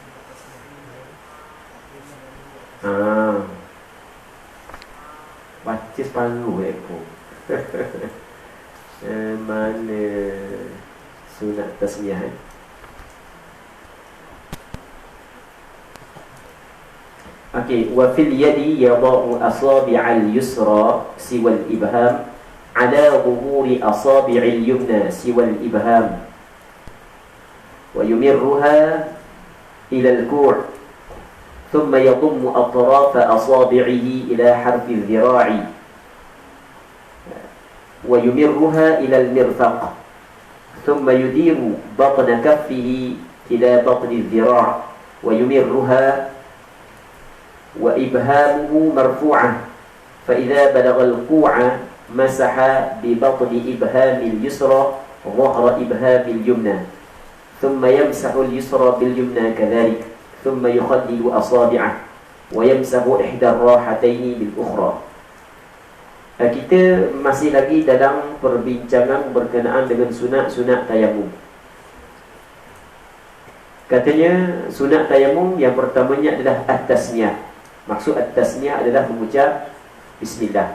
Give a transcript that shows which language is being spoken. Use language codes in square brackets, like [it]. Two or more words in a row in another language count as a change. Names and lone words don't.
[ms] Baca mesti separuh ekor. Mana sunat tasmiyah Okey, [ar] وفي اليد يضع أصابع اليسرى سوى الإبهام على ظهور أصابع اليمنى سوى الإبهام ويمرها إلى الكوع ثم يضم أطراف أصابعه إلى حرف الذراع ويمرها إلى المرفق ثم يدير بطن كفه إلى بطن الذراع ويمرها وإبهامه مرفوعة فإذا بلغ الكوع مسح ببطن إبهام اليسرى ظهر إبهام اليمنى ثم يمسح اليسرى باليمنى كذلك ثم يخلل أصابعه ويمسح إحدى الراحتين بالأخرى. [ms] Kita masih lagi dalam perbincangan berkenaan dengan sunat tayamum. Katanya sunat tayamum yang pertamanya adalah at-tasmiyah. Maksud at-tasmiyah adalah mengucap bismillah.